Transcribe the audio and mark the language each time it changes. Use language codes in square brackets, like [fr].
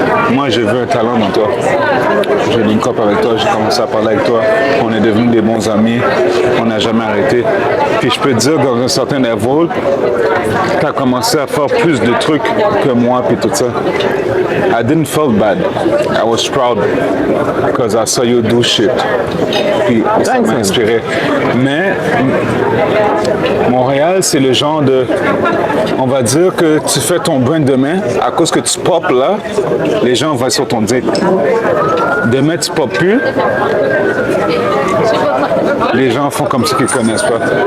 [fr] Moi, j'ai vu un talent dans toi. J'ai link up avec toi, j'ai commencé à parler avec toi. On est devenus des bons amis. On n'a jamais arrêté. Puis je peux te dire, dans un certain niveau, tu as commencé à faire plus de trucs que moi, puis tout ça. [en] I didn't feel bad. I was proud because I saw you do shit. [fr] Puis ça m'a inspiré. Mais Montréal, c'est le genre de... On va dire que tu fais ton brand demain, à cause que tu pop là, les gens vont sur ton dick. Demain, tu pop plus, les gens font comme ceux qui ne connaissent pas.